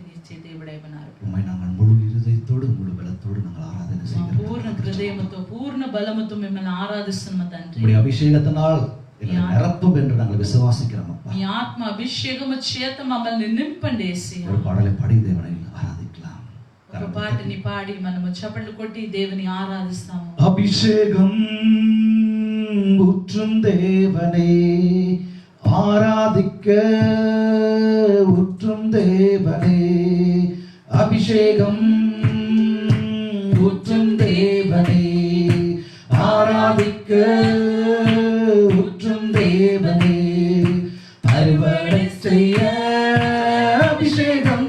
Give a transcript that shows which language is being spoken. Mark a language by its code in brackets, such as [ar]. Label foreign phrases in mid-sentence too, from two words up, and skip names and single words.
[te] ఇచ్చే దేవుడై ఉన్నారు. [ta] உம்மை நாங்கள் முழு இருதயத்தோடு முழு பலத்தோடு நாங்கள் ஆராதனை செய்கிறோம். [te] పూర్ణ హృదయముతో పూర్ణ బలముతో మిమ్మల్ని ఆరాధిస్తున్న తండ్రి. [ta] உம்முடைய அபிஷேகத்தினால் எங்களை நிரப்பும் என்று நாங்கள் விசுவாசிக்கிறோம் அப்பா. [te] మీ ఆత్మ అభిషేకము చేత మమ్మల్ని నింపండి యేసయ్యా. [ta] ஒரு பாடலை பாடி தேவனை ஆராதிக்கலாம். [te] ఒక పాటని పాడి మనము చప్పట్లు కొట్టి దేవుని ఆరాధిస్తాము. [ta] அபிஷேகம் ஊற்றும் தேவனே ஆராதிக்க ஊற்றும் தேவனே அபிஷேகம் ஊற்றும் தேவனே ஆராதிக்க ஊற்றும் தேவனே அறுவடை செய்ய அபிஷேகம்